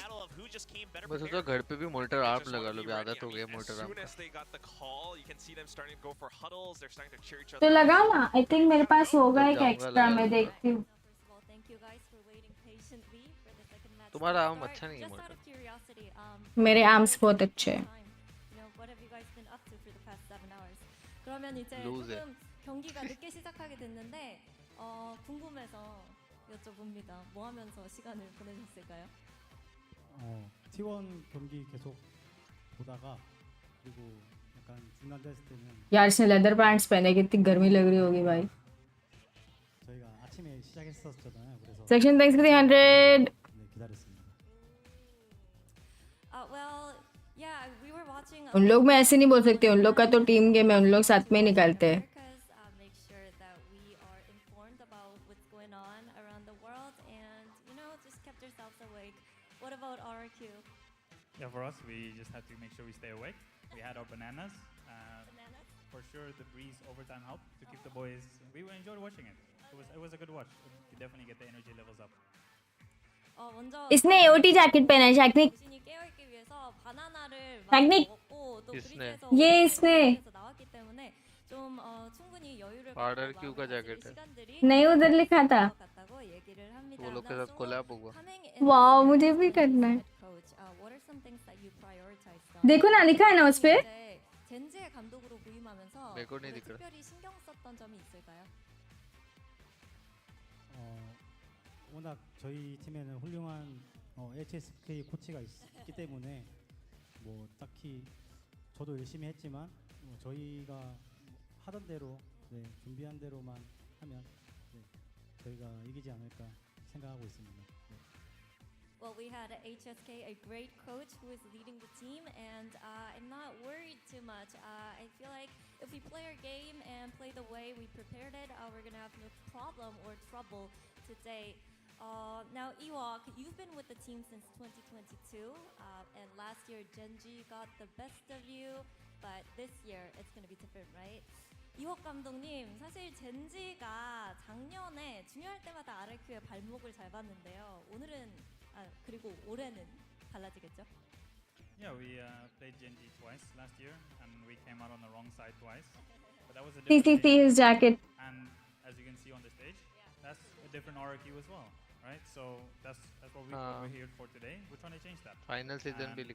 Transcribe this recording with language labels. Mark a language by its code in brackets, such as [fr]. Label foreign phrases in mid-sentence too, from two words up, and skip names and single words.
[hi] मैं सोचा घर पे भी [en] monitor arm [hi] लगा लो भी आदत हो गई [en] monitor arm [hi] तो लगाओ ना [en] I think [hi] मेरे पास होगा एक एक्स्ट्रा मैं देखती हूँ तुम्हारा आर्म अच्छा नहीं है मॉनिटर मेरे आर्म्स बहुत अच्छे हैं [ko] 그러면 이제 [en] Lose it. [ko] 조금 경기가 늦게 시작하게 됐는데 궁금해서 여쭤봅니다. 뭐 하면서 시간을 보내셨을까요? T1 경기 계속 보다가 그리고 약간 중간 됐을 때는 [hi] यार इसने [en] leather pants [hi] पहने कितनी गर्मी लग रही होगी भाई [ko] 저희가 아침에 시작했었잖아요. 그래서 सेक्शन थैंक्स 300 기다렸습니다. [en] Well, yeah, we were watching. [hi] उन लोग में ऐसे नहीं बोल सकते उन लोग का तो टीम गेम है उन लोग साथ में निकलते हैं [en] Make sure that we are informed about what's going on around the world, and just kept ourselves awake. What about RRQ? Yeah, for us, we just had to make sure we stay awake. We had our bananas. For sure, the breeze overtime helped to keep the boys. We enjoyed watching it. It was a good watch. You definitely get the energy levels up. [ko] 먼저 [hi] इसने AOT जैकेट पहना है टेक्निक [ko] 자신이 깨어있기 위해서 바나나를 막 [hi] टेक्निक [ko] 먹었고 또 [hi] किसने? [ko] 브리즈에서 [hi] ये इसने [ko] 에서 나왔기 때문에 좀 충분히 여유를 갖고 [hi] RRQ का [ko] 마음을 [hi] जैकेट [ko] 가질 [hi] है [ko] 시간들이 [hi] नहीं उधर लिखा था [ko] 것 같다고 얘기를 합니다. [hi] वो लोग के [en] Now, [hi] साथ [en] Solo, [hi] कोलैब होगा [en] coming in [hi] वाह [en] this [hi] मुझे [en] year [hi] भी [en] as [hi] करना है [en] head coach, what are some things that you prioritize? [hi] देखो ना लिखा है ना उस पे [ko] 이제 젠지의 감독으로 부임하면서 [hi] मेरे को नहीं [ko] 올해 [hi] दिख रहा [ko] 특별히 신경 썼던 점이 있을까요? 워낙 저희 팀에는 훌륭한 HSK 코치가 있기 때문에 뭐 딱히 저도 열심히 했지만 저희가 하던 대로 준비한 대로만 하면 저희가 이기지 않을까 생각하고 있습니다. [en] Well, we had at HSK a great coach who is leading the team, and I'm not worried too much. I feel like if we play our game and play the way we prepared it, we're gonna have no problem or trouble today. Now, Ewok, you've been with the team since 2022, and last year Genji got the best of you, but this year it's gonna be different, right? [ko] 이혁 감독님, 사실 젠지가 작년에 중요할 때마다 RRQ의 발목을 잘 봤는데요. 오늘은 그리고 올해는 달라지겠죠? [en] Yeah, we played Genji twice last year, and we came out on the wrong side twice. But that was a see different his jacket and as you can see on the stage, that's a different RRQ as well, right? So that's what we're here for today. We're trying to change that. [hi] फाइनल सीजन भी